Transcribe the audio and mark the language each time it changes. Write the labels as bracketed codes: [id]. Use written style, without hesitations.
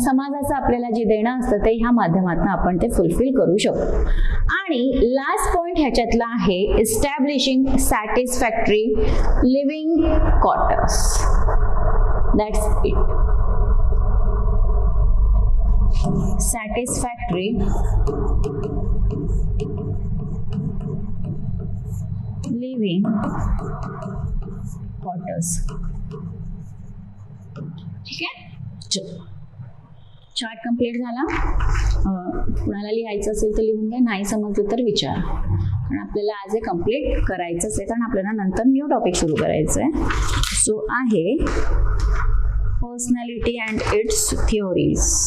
[mr] समाजाचं आपल्याला जे देणं असतं ते ह्या माध्यमातून आपण ते फुलफिल करू शकतो. आणि लास्ट पॉइंट ह्याच्यातला आहे [en] Establishing satisfactory living quarters. That's it. Satisfactory living quarters. [mr] ठीक आहे, चलो चार्ट कंप्लीट झाला. कुणाला लिहायचं असेल तर लिहून घ्या, नाही समजलं तर विचारा, कारण आपल्याला आज हे कंप्लीट करायचंच आहे, कारण आपल्याला नंतर न्यू टॉपिक सुरू करायचं आहे. सो आहे [en] personality and its theories.